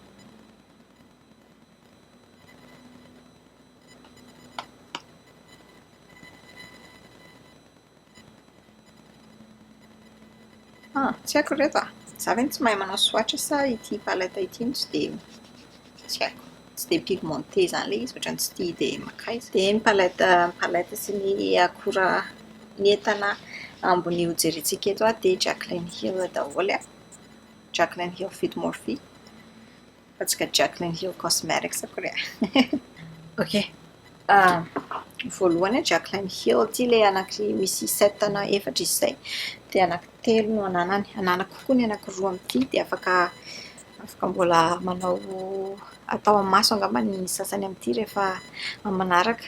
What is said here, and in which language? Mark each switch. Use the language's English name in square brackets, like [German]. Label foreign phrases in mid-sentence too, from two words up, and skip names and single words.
[Malagasy] Tsy haiko reto a. Za ve tsy mahay manao swatch sa ity palette ity no tsy dia tsy haiko. Tsy dia pigmenté izany ilay izy, ohatrany tsy tia dia makaiza. Dia ny palette sy ny akora ny entana ambony hojerentsika eto a dia Jaclyn Hill daholo a. Jaclyn Hill Fit Morphe. Fatsika Jaclyn Hill Cosmetics akory a. Okay. Voalohany Jaclyn Hill ity ilay misy 7 na 4 izay. Dia anankitelo no ananany. Ananako koa ny anankiroa amin'ity dia afaka mbola manao atao amin'ny maso angamba ny sasany amin'ity rehefa manaraka.